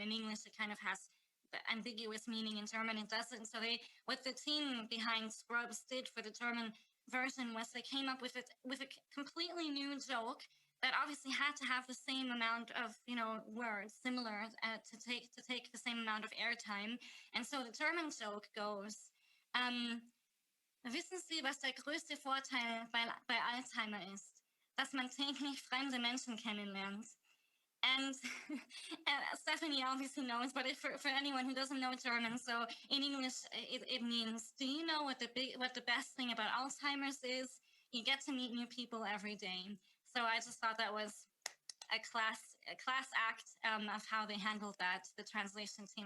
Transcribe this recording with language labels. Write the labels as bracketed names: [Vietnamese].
[English] In English, it kind of has the ambiguous meaning. In German, it doesn't. So what the team behind Scrubs did for the German version was they came up with a completely new joke that obviously had to have the same amount of, words, similar, to take the same amount of airtime. [German] And so the German joke goes, "Wissen Sie, was der größte Vorteil bei Alzheimer ist? Dass man täglich fremde Menschen kennenlernt." [English] And, Stephanie obviously knows, but for anyone who doesn't know German, so in English it means, do you know what the best thing about Alzheimer's is? You get to meet new people every day. So I just thought that was a class act of how they handled that, the translation team.